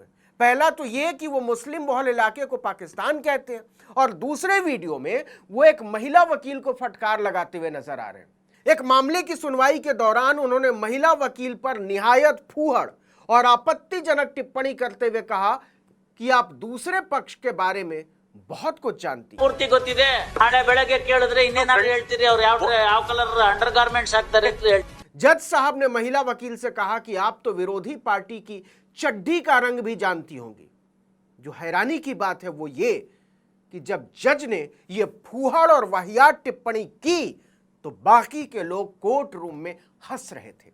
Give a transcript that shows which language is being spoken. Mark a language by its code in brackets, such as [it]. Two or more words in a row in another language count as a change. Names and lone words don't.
[hi] पहला तो यह कि वो मुस्लिम बहुल इलाके को पाकिस्तान कहते हैं और दूसरे वीडियो में वो एक महिला वकील को फटकार लगाते हुए नजर आ रहे हैं। एक मामले की सुनवाई के दौरान उन्होंने महिला वकील पर निहायत फूहड़ और आपत्तिजनक टिप्पणी करते हुए कहा कि आप दूसरे पक्ष के बारे में बहुत कुछ जानती हैं। [kn] ಪೂರ್ತಿ ಗೊತ್ತಿದೆ. ನಾಳೆ ಬೆಳಗ್ಗೆ ಕೇಳಿದ್ರೆ ಇನ್ನೇನಾದ್ರು ಹೇಳ್ತೀರಿ, ಅವ್ರು ಯಾವ [en] colour under garments [kn] ಹಾಕ್ತಾರೆ ಅಂತ ಹೇಳಿ। [hi] जज साहब ने महिला वकील से कहा कि आप तो विरोधी पार्टी की चड्डी का रंग भी जानती होंगी। जो हैरानी की बात है वो ये कि जब जज ने ये फूहड़ और वाहियात टिप्पणी की तो बाकी के लोग [en] court room [hi] में हंस रहे थे।